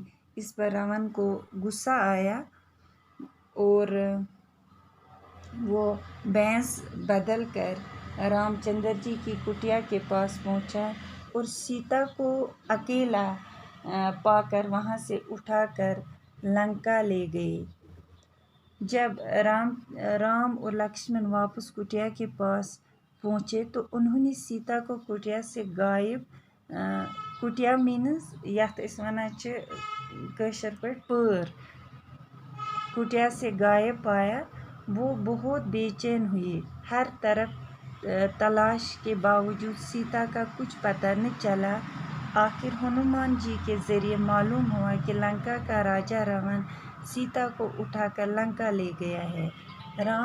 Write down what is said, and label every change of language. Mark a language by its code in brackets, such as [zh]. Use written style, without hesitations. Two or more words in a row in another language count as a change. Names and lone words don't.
[ur] اس پر راون کو غصہ آیا اور وہ بھیس بدل کر رام چندر جی کی کٹیا کے پاس پہنچا اور سیتا کو اکیلا پا کر وہاں سے اٹھا کر لنکا لے گئے۔ جب رام اور لکشمن واپس کٹیا کے پاس پہنچے تو انہوں نے سیتا کو کٹیا سے کٹیا [ks] مینز یتھ أسۍ وَنان چھِ کٲشِر پٲٹھۍ پٲر، [ur] کٹیا سے غائب پایا۔ وہ بہت بے چین ہوئے۔ ہر طرف تلاش کے باوجود سیتا کا کچھ پتہ نہ چلا۔ آخر ہنومان جی کے ذریعے معلوم ہوا کہ لنکا کا راجا راون سیتا کو اٹھا کر لنکا لے گیا ہے۔